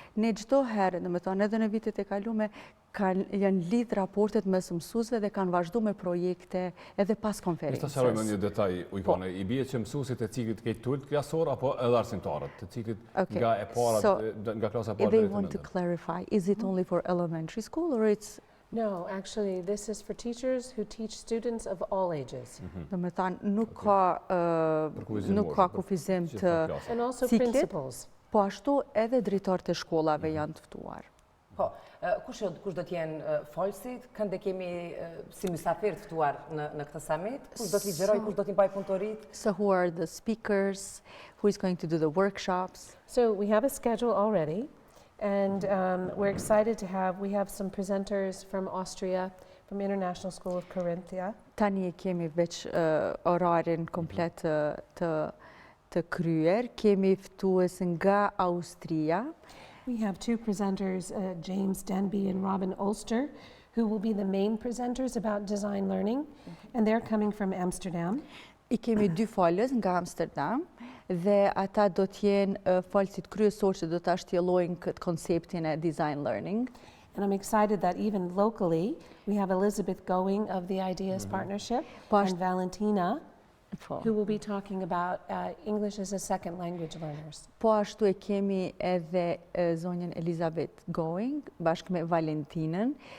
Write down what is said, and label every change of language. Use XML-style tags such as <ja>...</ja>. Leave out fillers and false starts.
<sq>Ne çdo herë, domethënë edhe në vitet e kaluara, janë lidh raportet mes mësuesve dhe kanë vazhduar me projekte edhe pas konferencës. Të sqarojmë një detaj, Ujkane, i bie që mësuesit e ciklit të tult klasor apo edhe arsimtarët, të ciklit nga e para, nga klasa e parë deri</sq> <en>they want to clarify, is it only for elementary school or it's No, actually, this is for teachers who teach students of all ages.</en> <sq>Domethënë nuk ka kufizim të</sq> <en>And also</en> <sq>ciklit,</sq> <en>principals.</en> <sq>po ashtu edhe drejtorët e shkollave janë të ftuar. Po, kush do të jenë folësit? Kënde kemi si mysafir të ftuar në këtë summit? Kush do të ligjeroj, kush do t'i mbaj punëtorit?</sq> <en>So who are the speakers? Who is going to do the workshops? So we have a schedule already. And we're excited we have some presenters from Austria, from International School of Carinthia.</en> <sq>Tani e kemi veç orarin komplet të kryer. Kemi ftues nga Austria.</sq> <en>We have 2 presenters, James Denby and Robin Ulster, who will be the main presenters about design learning, and they're coming from Amsterdam.</en> <sq>I kemi 2 folës nga Amsterdam dhe ata do të jenë folësit kryesor që do ta shtjellojnë këtë konceptin e design learning.</sq> <en>And I'm excited that even locally we have Elizabeth Going of the Ideas Partnership and Valentina, who will be talking about English as a second language learners.</en> <sq>Po ashtu e kemi edhe zonjën Elizabeth Going bashkë me Valentinën.</sq>